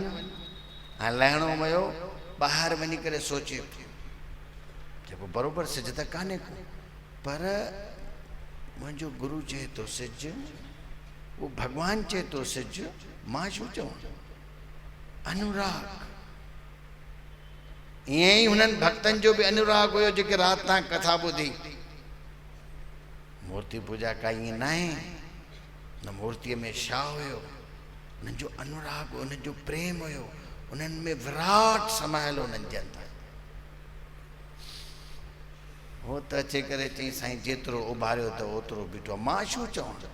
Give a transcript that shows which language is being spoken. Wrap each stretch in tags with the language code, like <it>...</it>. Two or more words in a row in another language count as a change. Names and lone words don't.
<sd>हाणे लहणो वियो, ॿाहिरि वञी करे सोचे जेको बराबरि सिज त कान्हे को, पर मुंहिंजो गुरु चए थो सिज, वो भगवान चए थो सिज, मां छो चवां। अनुराग ईअं ई हुननि भक्तनि जो बि अनुराग हुयो जेके राति तां कथा ॿुधी। मूर्ति पूजा का ईअं न आहे, न मूर्तिअ में छा हुयो, उन्हनि जो अनुराग, उन्हनि जो प्रेम हुयो, उन्हनि में विराट समायल उन्हनि जे अंदरि। हो त अचे करे चई साईं जेतिरो उभारियो त ओतिरो बीठो, मां छो चवां।</sd>